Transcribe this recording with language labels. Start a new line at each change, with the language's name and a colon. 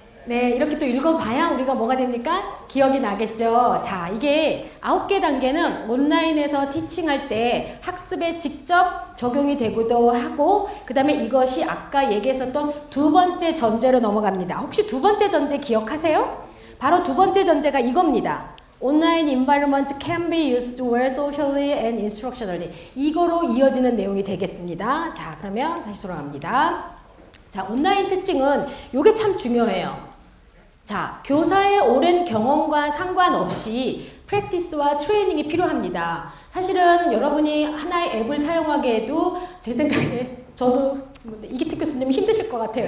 Korean: 네, 이렇게 또 읽어봐야 우리가 뭐가 됩니까? 기억이 나겠죠. 자, 이게 9개 단계는 온라인에서 티칭할 때 학습에 직접 적용이 되기도 하고, 그 다음에 이것이 아까 얘기했었던 두 번째 전제로 넘어갑니다. 혹시 두 번째 전제 기억하세요? 바로 두 번째 전제가 이겁니다.
English: Online environment can be used well socially and instructionally.
Korean: 이거로 이어지는 내용이 되겠습니다. 자, 그러면 다시 돌아갑니다. 자, 온라인 티칭은 이게 참 중요해요. 자, 교사의 오랜 경험과 상관없이 프랙티스와 트레이닝이 필요합니다. 사실은 여러분이 하나의 앱을 사용하게 해도 제 생각에 저도 이기특 교수님 힘드실 것 같아요.